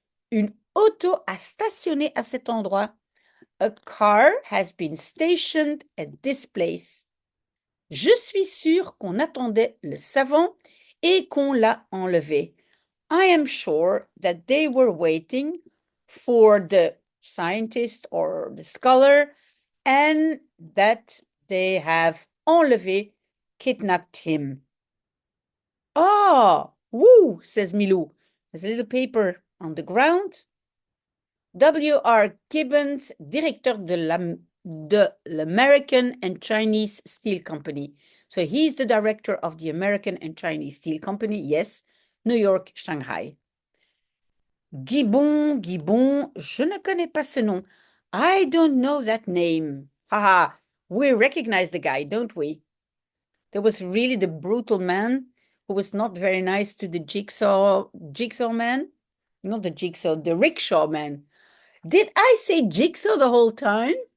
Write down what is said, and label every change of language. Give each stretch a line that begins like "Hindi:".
French: Une auto a stationné à cet endroit.
English: A car has been stationed at this place.
French: Je suis sûre qu'on attendait le savant et qu'on l'a enlevé.
English: I am sure that they were waiting for the scientist or the scholar and that they have enlevé, kidnapped him. Ah, woo, says Milou. There's a little paper on the ground. W.R.
French: Gibbons, directeur de l'American and Chinese Steel Company.
English: So he's the director of the American and Chinese Steel Company, yes, New York, Shanghai.
French: Gibbon, je ne connais pas ce nom.
English: I don't know that name. Haha, we recognize the guy, don't we? There was really the brutal man who was not very nice to the jigsaw man. Not the jigsaw, the rickshaw man. Did I say jigsaw the whole time?